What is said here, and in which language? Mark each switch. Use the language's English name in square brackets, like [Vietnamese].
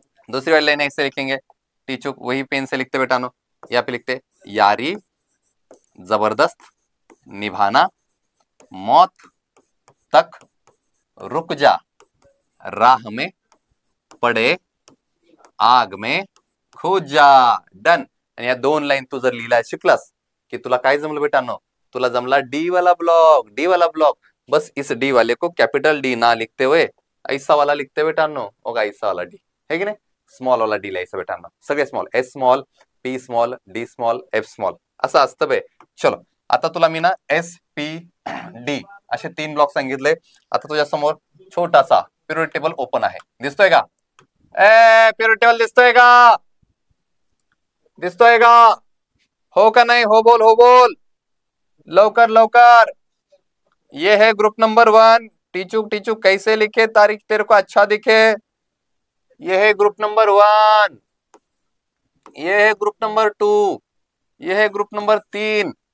[Hindi] दूसरी वाली लाइन ऐसे लिखेंगे, टीचुक वही पेन से लिखते बेटानो. यहाँ पे लिखते यारी जबरदस्त निभाना, मौत तक रुक जा, राह में पडे आग में कूद जा. [English] Done. [Marathi] आणि या 2 लाईन तू जर लिहिला शिकलास की तुला काय जमलं बेटानो, तुला जमला डी वाला ब्लॉक. डी वाला ब्लॉक. [Hindi] बस इस डी वाले को कैपिटल डी ना लिखते हुए ऐसा वाला लिखते बेटानो, होगा ऐसा वाला डी, है [Marathi] की नाही. स्मॉल वाला डी लिहायचं बेटानो, सगळे small, S small, P small, D small, F small, असं असतं बे. चलो, आता तुला मी ना एस पी डी असे 3 ब्लॉक सांगितले. आता तुझ्या समोर छोटासा पिरियड टेबल ओपन आहे, दिसतोय का, ए पिरियड टेबल दिसतोय का, दिसतोय का, हो का नाही, हो बोल, हो बोल, लवकर लवकर. [Hindi] ये है ग्रुप नंबर 1. टीचुक टीचुक कैसे लिखे, तारीख तेरे को अच्छा दिखे. ये है ग्रुप नंबर 1, ये है ग्रुप नंबर 2, ये है ग्रुप नंबर 3.